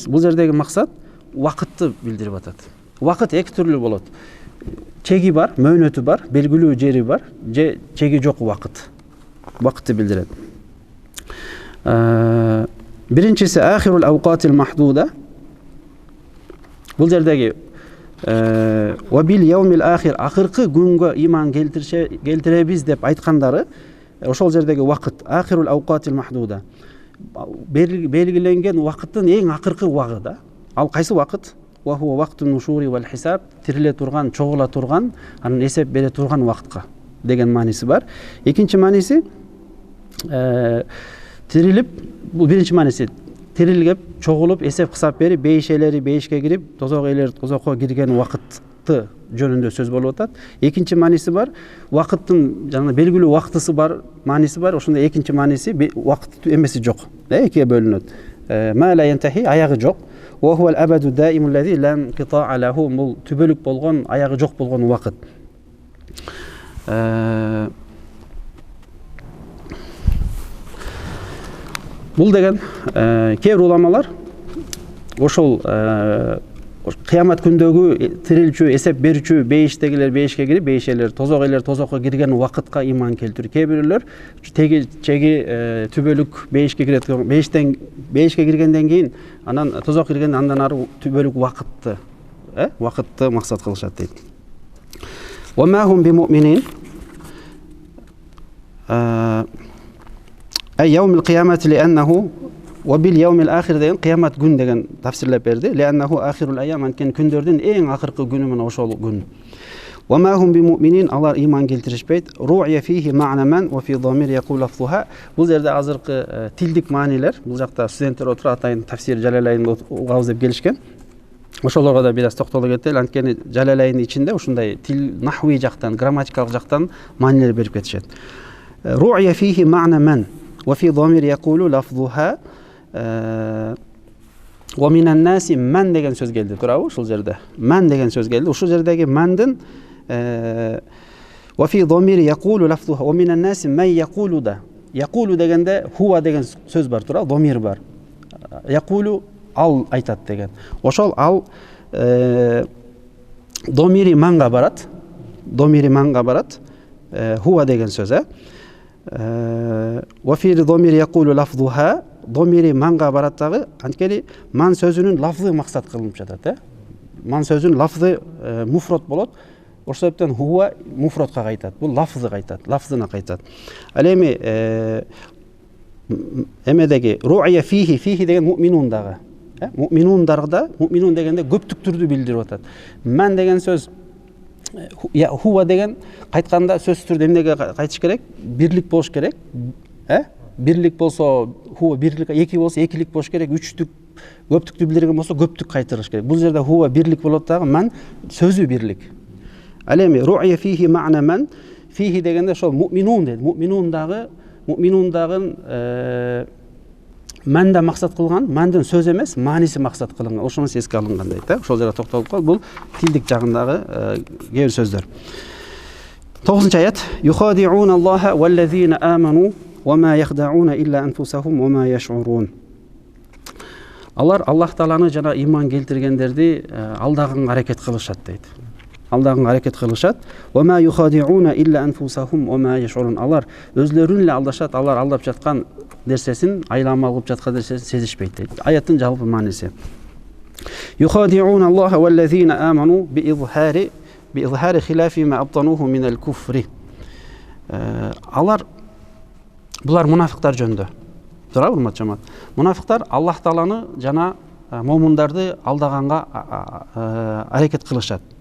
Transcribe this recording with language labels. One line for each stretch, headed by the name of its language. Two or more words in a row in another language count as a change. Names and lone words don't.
Kyrgyz: Бул жердеги максат убакытты билдирип атат. Убакыт эки түрлүү болот. Чеги бар, мөөнөтү бар, белгилүү жери бар, же чеги жок убакыт. Убакытты билдирет.
Arabic: Биринчиси آخر الأوقات المحدودة.
Kyrgyz: Бул жердеги
Arabic: وباليوم الآخر,
Kyrgyz: акыркы күнгө иман келтиребиз деп айткандары ошол жердеги убакыт,
Arabic: آخر الأوقات المحدودة.
Kyrgyz: Белгиленген убакыттын эң акыркы убагы. Ал кайсы убакыт?
Arabic: وهو وقت النشور والحساب,
Kyrgyz: тириле турган, чогула турган, анын эсеп бере турган убакытка деген мааниси бар. Экинчи мааниси тирилип, бул биринчи мааниси тирилгеп, чогулуп, эсеп кысап берип, бейишелери бейишке кирип, тозок элер тозокко кирген убакытты жөнүндө сөз болуп атат. Экинчи мааниси бар, убакыттын жана белгилүү убактысы бар, мааниси бар. Ошондой экинчи мааниси убакыт эмеси жок. Экиге бөлүнөт.
Arabic: ما لا ينتهي,
Kyrgyz: аягы жок.
Arabic: وهو الأبد الدائم الذي لا انقطاع له,
Kyrgyz: бул түбөлүк болгон, аягы жок болгон убакыт. Бул деген кээ бир уламалар ошол кыямат күндөгү тирилчү, эсеп берүүчү, бейиштегилер бейишке кирип, бейишелер, тозок элер тозокко кирген убакытка иман келтирүү. Кээ бирлер чеги түбөлүк бейишке кирет, бейишке киргенден кийин анан тозок кирген, андан ары түбөлүк убакытты максат кылышат дейт.
Arabic: وما هم بمؤمنين أي يوم القيامة لأنه وباليوم الآخر
Kyrgyz: деген кыямат күн деген тафсирлеп берди.
Arabic: لأنه آخر الأيام,
Kyrgyz: анткени күндөрдүн эң акыркы күнү мына ошол күн.
Arabic: وما هم بمؤمنين,
Kyrgyz: алар иман келтиришпейт.
Arabic: روعي فيه معنى من وفي ضمير يقول لفظها.
Kyrgyz: Бул жерде азыркы тилдик маанилер, бул жакта студенттер отуруп атайын тафсир Жалалайнды угабыз деп келишкен. Ошолорго да бир аз токтоло кетели, анткени Жалалайнын ичинде ушундай тил, нахви жактан, грамматикалык жактан маанилер берип кетишет.
Arabic: روعي فيه معنى من وفي ضمير يقول لفظها. ومن الناس,
Kyrgyz: ман деген сөз келди, туурабы ушул жерде? Ман деген сөз келди. Ушул жердеги мандын
Arabic: وفي ضمير يقول لفظها ومن الناس من يقول да.
Kyrgyz: Якулу дегенде хуа деген сөз бар, туурабы? Дамир бар. якулу ал айтат деген. Ошол ал домири манга барат. Домири манга барат. Хуа деген сөз.
Arabic: وفي ضمير يقول لفظها,
Kyrgyz: домири манга барат дагы, анткени ман сөзүнүн лафзы максат кылынып жатат. Ман сөзүнүн лафзы муфрат болот. Ошол себептен хуа муфратка кайтат. Бул лафзы кайтат, лафзына кайтат. Ал эми эмедеги
Arabic: روعي فيه
Kyrgyz: деген муъминун дагы. Муъминундарда, муъминун дегенде көптүктүрдү билдирип атат. Ман деген сөз хуа деген кайтканда сөзсүз түрдө эмнеге кайтыш керек? Бирлик болуш керек. Бирлик болсо хуа бирлик, эки болсо экилик болуш керек, үчтүк, көптүктү билдирген болсо көптүк кайтырыш керек. Бул жерде хуа бирлик болот дагы, ман сөзү бирлик. Ал эми
Arabic: روعي فيه معنى من,
Kyrgyz: фихи дегенде ошол муъминун дейт. Муъминун дагы манда максат кылган, мандын сөз эмес, мааниси максат кылынган. Ошону эске алынган дейт. Ошол жерде токтолуп калып, бул тилдик жагындагы кээ бир сөздөр. 9-аят.
Arabic: يخادعون الله والذين آمنوا وما يخدعون إلا أنفسهم وما يشعرون.
Kyrgyz: Алар Аллах Тааланы жана иман келтиргендерди алдаганга аракет кылышат дейт. Алдаганга аракет кылышат.
Arabic: وما يخادعون إلا أنفسهم وما يشعرون.
Kyrgyz: Алар өзлөрүн эле алдашат, алар алдап жаткан нерсесин, айламал кылып жаткан нерсесин сезишпейт дейт. Аяттын жалпы мааниси.
Arabic: يخادعون الله والذين آمنوا بإظهار خلاف ما أبطنوه من الكفر.
Kyrgyz: Алар булар мунафиктар жөнүндө. Туурабы, урматтуу жамаат? Мунафиктар Аллах Тааланы жана момундарды алдаганга аракет кылышат.